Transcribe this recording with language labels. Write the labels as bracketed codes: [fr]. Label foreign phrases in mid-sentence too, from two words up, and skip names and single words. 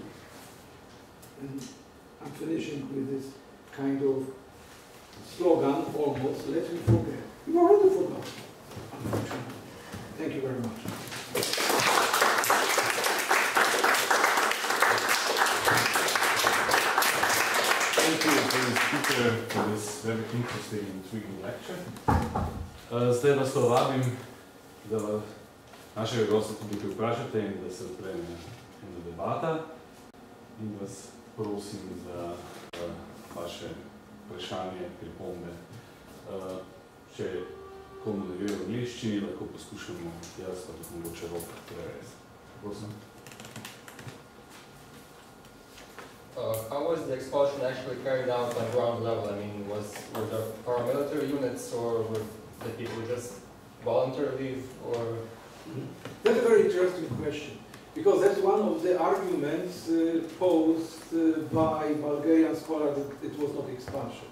[en] And I'm finishing with this kind of slogan, almost, let me forget. You've already forgotten, unfortunately. Thank you very much. Thank you for the speaker for this very interesting and intriguing lecture. [sl] Zdaj vas to vabim, da našega gosta tudi vprašate in da se odpreme ena debata. In vas prosim za vaše vprašanje, pripombe. Če komu ne gre v angleščini, lahko poskušamo jaz, pa tudi mogoče rok prevesti. Prosim. [en] How was the expulsion actually carried out on ground level? I mean, were there paramilitary units, or were the people just voluntarily, or? That's a very interesting question, because that's one of the arguments posed by Bulgarian scholars that it was not expulsion.